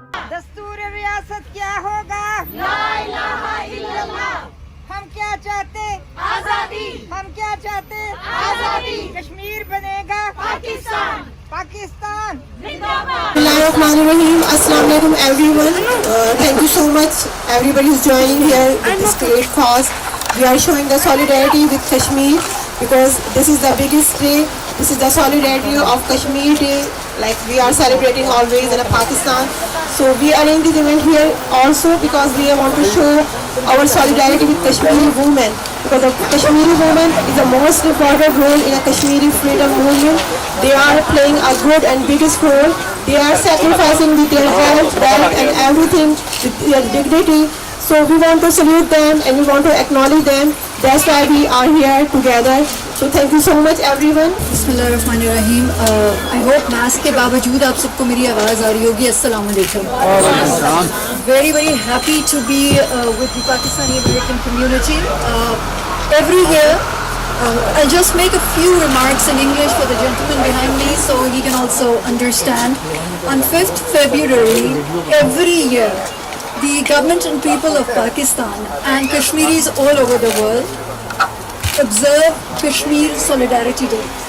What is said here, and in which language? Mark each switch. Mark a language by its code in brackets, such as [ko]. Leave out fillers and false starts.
[hi] दस्तूर रियासत क्या होगा? [ar] ला इलाहा इल्लल्लाह। [hi] हम क्या चाहते? आजादी। हम क्या चाहते? आजादी। कश्मीर बनेगा पाकिस्तान। पाकिस्तान जिंदाबाद। [ar] Bismillahirrahmanirrahim. Assalamu alaikum everyone. [en] Thank you so much everybody who's joining here with this great cause. We are showing the solidarity with Kashmir because this is the biggest day. This is the solidarity of Kashmir Day, like we are celebrating always in Pakistan. So we arranged this event here also because we want to show our solidarity with Kashmiri women, because the Kashmiri women is the most important role in a Kashmiri freedom movement. They are playing a good and biggest role. They are sacrificing with their health, wealth and everything with their dignity. So we want to salute them and we want to acknowledge them. That's why we are here together. So thank you so much everyone. [ar] बिस्मिल्लाहिर्रहमानिर्रहीम। [en] I hope [hi] mask के बावजूद आप सबको मेरी आवाज़ आ रही होगी। [ar] अस्सलाम वालेकुम। [en] Very very happy to be with the Pakistani American community. Every year, I'll just make a few remarks in English for the gentleman behind me so he can also understand. On 5th February, every year, the government and people of Pakistan and Kashmiris all over the world observe Kashmir Solidarity Day.